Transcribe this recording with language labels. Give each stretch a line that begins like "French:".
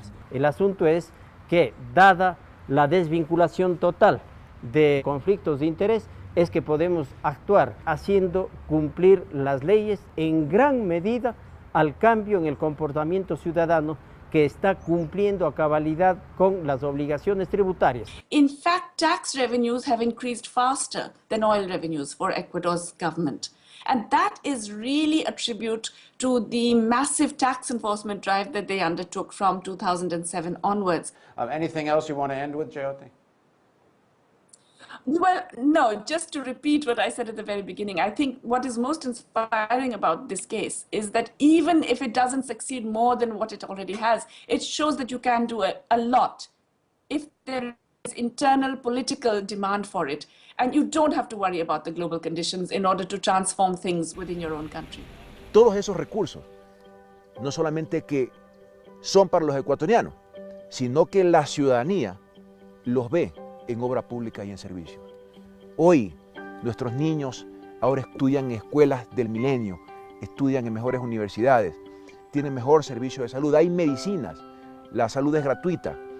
Spanish: El asunto es que, dada la desvinculación total de conflictos de interés, es que podemos actuar haciendo cumplir las leyes en gran medida al cambio en el comportamiento ciudadano que está cumpliendo a cabalidad con las obligaciones tributarias.
English: In fact, tax revenues have increased faster than oil revenues for Ecuador's government. And that is really a tribute to the massive tax enforcement drive that they undertook from 2007 onwards. Anything else you want to end with, Jyoti? Well, no, just to repeat what I said at the very beginning, I think what is most inspiring about this case is that even if it doesn't succeed more than what it already has, it shows that you can do a lot if there is internal political demand for it. And you don't have to worry about the global conditions in order to transform things within your own country.
Spanish: Todos esos recursos, no solamente que son para los ecuatorianos, sino que la ciudadanía los ve en obra pública y en servicios. Hoy, nuestros niños ahora estudian en escuelas del milenio, estudian en mejores universidades, tienen mejor servicio de salud, hay medicinas, la salud es gratuita.